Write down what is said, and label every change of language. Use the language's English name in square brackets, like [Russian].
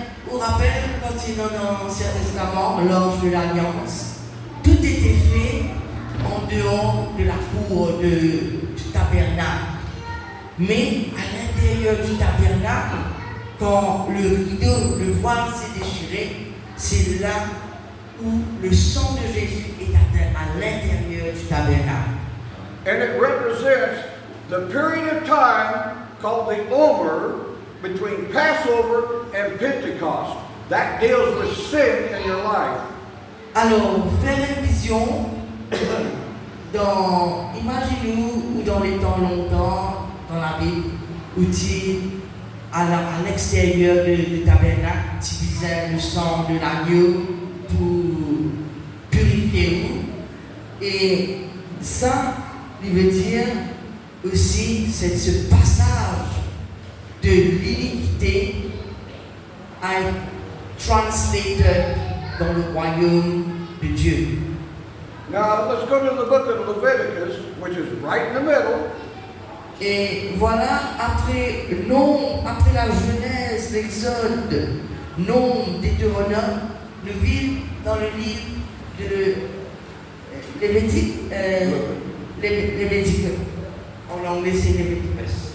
[French] Vous rappelez quand il est dans l'Ancien Testament, l'ange de l'Alliance, tout était fait en dehors de la cour du tabernacle. Mais à l'intérieur du tabernacle, quand le rideau, le voile s'est déchiré, c'est là où le sang de Jésus est atteint à l'intérieur du tabernacle. [English] And it represents the period of time called the Omer between Passover and Pentecost. That deals with sin in your life. [French] Alors, faire une vision dans, imaginez-vous, ou dans les temps longtemps, dans la Bible, où tu à l'extérieur du tabernacle, tu disais le sang de l'agneau pour purifier vous. Et ça, il veut dire aussi, c'est ce passage de l'iniquité à être translated dans le royaume de Dieu. [English] Now let's go to the book of Leviticus, which is right in the middle. [French] Et voilà, après la Genèse, l'Exode, Nombre, Deutéronome, le vide dans le livre de Lévitique, Lévitique. En anglais, c'est Léviticus.